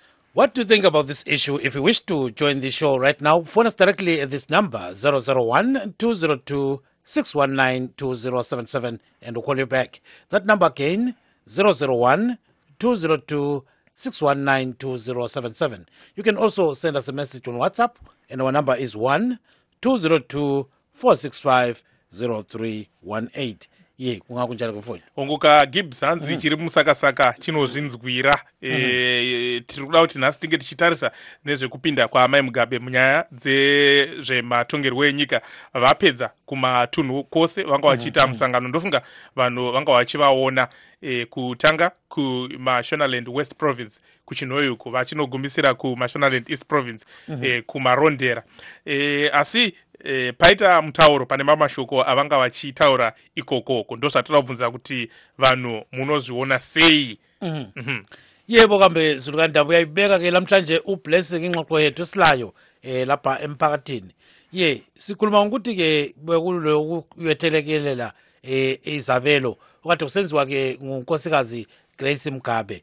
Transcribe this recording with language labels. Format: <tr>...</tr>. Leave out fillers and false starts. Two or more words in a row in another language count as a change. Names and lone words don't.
<en>What do you think about this issue? If you wish to join the show right now, phone us directly at this number, 001-202-619-2077. 619-2077 and we'll call you back. That number again, 001-202-619-2077. You can also send us a message on WhatsApp, and our number is 1-202-465-0318.</en> <nd>Ye kungakunjani kumfoni</nd> <sn>onguka Gibbs hanzi chiri musakasaka chinozvinzwira tiri kuda kuti nhasi tinge tichitarisa nezvekupinda kwaamai Mugabe munyaya dzezvematongerwo enyika. Vapedza kumatunhu kwose vanga vachiita musangano. Ndofunga vanhu vanga vachivaona kutanga kuMashonaland West Province kuchinhoyuko vachinogumisira kuMashonaland East Province kumarondera asi paita mutauro pane mamashoko avanga vachitaura ikokoko. Ndozvatoda kubvunza kuti vanhu munozviona sei?</sn> <nd>Yebo kambe Zulukani Ndaba uyayibeka ke lamhlanje ublessing ingxoxo yethu esilayo lapha emphakathini. Ye sikhuluma ukuthi ke bekulo kuyethelekelela izabelo okade kusenziwa ke ngunkosikazi Grace Mugabe.</nd>